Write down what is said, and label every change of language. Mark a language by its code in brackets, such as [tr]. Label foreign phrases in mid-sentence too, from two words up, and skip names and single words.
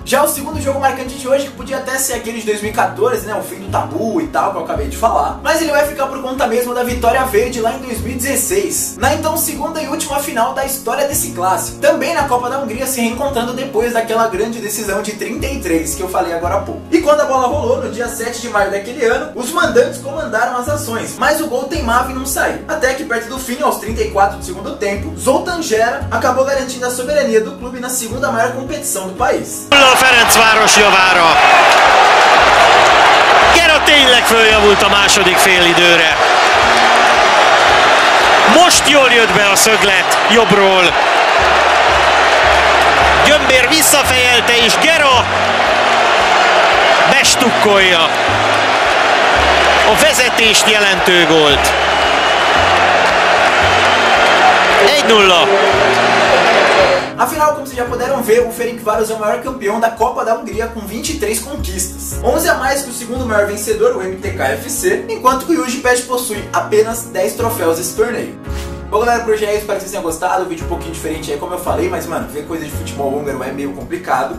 [pt] Já o segundo jogo marcante de hoje, que podia até ser aquele de 2014, né, o fim do tabu e tal, que eu acabei de falar, mas ele vai ficar por conta mesmo da vitória verde lá em 2016, na então segunda e última final da história desse clássico, também na Copa da Hungria, se reencontrando depois daquela grande decisão de 33 que eu falei agora há pouco. E quando a bola rolou, no dia 7 de maio daquele ano, os mandantes comandaram as ações, mas o gol teimava em não sair, até que perto do fim, aos 34 do segundo tempo, Zoltán Gera acabou garantindo a soberania do clube na segunda maior competição do país. [hu] Ferencváros javára. Gera tényleg följavult a második félidőre. Most jól jött be a szöglet jobbról. Gyömbér visszafejelte és Gera bestukkolja a vezetést jelentő gólt. 1-0. [pt] Afinal, como vocês já puderam ver, o Ferencváros é o maior campeão da Copa da Hungria com 23 conquistas. 11 a mais que o segundo maior vencedor, o MTK-FC, enquanto que o Újpest possui apenas 10 troféus desse torneio. Bom, galera, por hoje é isso, espero que vocês tenham gostado. O vídeo um pouquinho diferente aí, como eu falei, mas, mano, ver coisa de futebol húngaro é meio complicado.